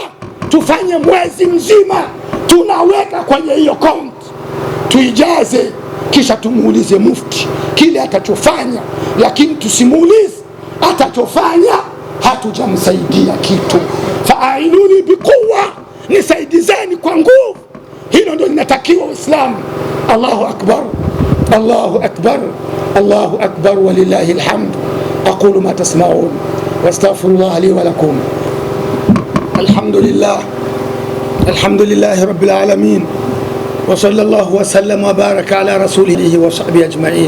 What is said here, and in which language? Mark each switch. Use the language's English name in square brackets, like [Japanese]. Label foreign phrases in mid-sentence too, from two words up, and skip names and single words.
[Swahili] Tufanye mwezi mzima tunaweka kwenye hiyo konti, tuijaze, kisha tumuulize mufti kile atachofanya, lakini tusimuulize atachofanya hatujamsaidia kitu. [Arabic] فأعينوني بقوة, [Swahili] nisaidizeni kwa nguvu. Hilo ndio linatakiwa Uislamu. [Arabic] الله أكبر، الله أكبر، الله أكبر، ولله الحمد. أقول ما تسمعون وأستغفر الله لي ولكم. الحمد لله، الحمد لله رب العالمين، وصلى الله وسلم وبارك على رسوله وصحبه أجمعين.